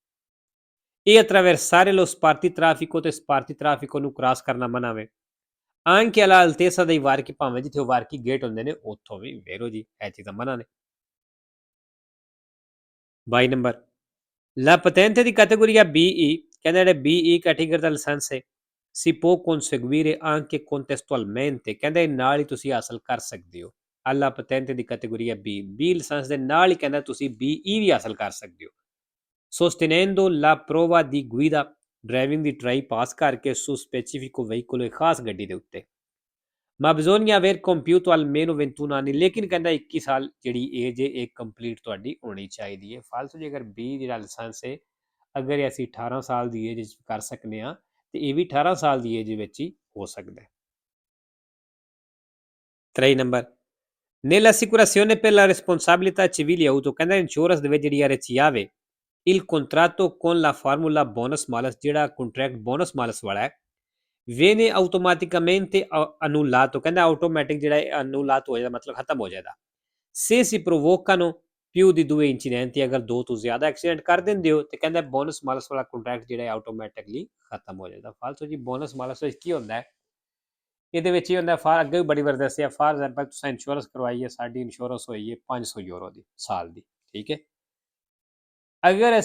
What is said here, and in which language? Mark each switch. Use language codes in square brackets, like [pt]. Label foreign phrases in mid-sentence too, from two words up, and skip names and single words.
[it] e attraversare lo spartitraffico, [pa] ਤੇ ਸਪਾਰਤੀ ਟ੍ਰੈਫਿਕ ਨੂੰ ਕ੍ਰਾਸ ਕਰਨਾ ਮਨਾ ਵੇ। [it] anche alla altezza dei varchi, [pa] ਭਾਵੇਂ ਜਿੱਥੇ ਵਾਰਕੀ ਗੇਟ ਹੁੰਦੇ ਨੇ ਉੱਥੋਂ ਵੀ ਵੇਰੋ ਜੀ ਇਹ ਚੀਜ਼ਾਂ ਮਨਾ ਨੇ। [it] 22 ਨੰਬਰ la patente di categoria BE, [pa] ਕਹਿੰਦਾ ਜਿਹੜੇ BE ਕੈਟੇਗਰੀ ਦਾ ਲਾਇਸੈਂਸ ਹੈ [it] si può conseguire anche contestualmente, [pa] ਕਹਿੰਦਾ ਇਹ ਨਾਲ ਹੀ ਤੁਸੀਂ ਹਾਸਲ ਕਰ ਸਕਦੇ ਹੋ। [it] alla patente di categoria B [pa] ਲਾਇਸੈਂਸ ਦੇ ਨਾਲ ਹੀ ਕਹਿੰਦਾ ਤੁਸੀਂ BE ਵੀ ਹਾਸਲ ਕਰ ਸਕਦੇ ਹੋ। [it] sostenendo la prova di guida, [pa] ਡਰਾਈਵਿੰਗ ਦੀ ਟਰਾਈ ਪਾਸ ਕਰਕੇ [it] su specifico veicolo, [pa] ਖਾਸ ਗੱਡੀ ਦੇ ਉੱਤੇ। [it] ma bisogna aver compiuto almeno 21 anni, [pa] ਲੇਕਿਨ ਕਹਿੰਦਾ 21 ਸਾਲ ਜਿਹੜੀ ਏਜ ਹੈ ਇਹ ਕੰਪਲੀਟ ਤੁਹਾਡੀ ਹੋਣੀ ਚਾਹੀਦੀ ਹੈ। ਫਾਲਤੂ ਜੇ ਅਗਰ 20 ਜਿਹੜਾ ਲਾਇਸੈਂਸ ਹੈ ਅਗਰ ਅਸੀਂ 18 ਸਾਲ ਦੀ ਏਜ ਵਿੱਚ ਕਰ ਸਕਦੇ ਹਾਂ ਤੇ ਇਹ ਵੀ 18 ਸਾਲ ਦੀ ਏਜ ਵਿੱਚ ਹੀ ਹੋ ਸਕਦਾ ਹੈ। 3 ਨੰਬਰ [it] nell'assicurazione per la responsabilità civile auto [pa] ਕਹਿੰਦਾ ਇੰਸ਼ੋਰੈਂਸ ਦੇ ਵਿੱਚ ਜਿਹੜੀ ਆ ਰਚੀ ਆਵੇ [it] il contratto con la formula bonus malus [pa] ਜਿਹੜਾ ਕੰਟਰੈਕਟ [it] bonus malus [pa] ਵਾਲਾ ਹੈ [it] viene automaticamente annullato [pa] ਕਹਿੰਦਾ ਆਟੋਮੈਟਿਕ ਜਿਹੜਾ annullato ਹੋ ਜਾਂਦਾ ਮਤਲਬ ਖਤਮ ਹੋ ਜਾਂਦਾ [it] se si provocano più di 2 incidenti [pa] ਅਗਰ ਦੋ ਤੋਂ ਜ਼ਿਆਦਾ ਐਕਸੀਡੈਂਟ ਕਰ ਦਿੰਦੇ ਹੋ ਤੇ ਕਹਿੰਦਾ [it] bonus malus [pa] ਵਾਲਾ ਕੰਟਰੈਕਟ ਜਿਹੜਾ ਹੈ ਆਟੋਮੈਟਿਕਲੀ ਖਤਮ ਹੋ ਜਾਂਦਾ ਫਾਲਤੂ ਜੀ [it] bonus malus [pa] ਵਿੱਚ ਕੀ ਹੁੰਦਾ ਹੈ ਇਹਦੇ ਵਿੱਚ ਹੀ ਹੁੰਦਾ ਫਾਰ ਅੱਗੇ ਵੀ ਬੜੀ ਵਾਰ ਦੱਸਿਆ [en] for example [pa] ਤੁਸੀਂ ਇੰਸ਼ੋਰੈਂਸ ਕਰਵਾਈ ਹੈ ਸਾਡੀ ਇੰਸ਼ੋਰੈਂਸ ਹੋਈ ਹੈ 500 ਯੂਰੋ ਦੀ ਸਾਲ ਦੀ ਠੀਕ ਹੈ ਅਗਰ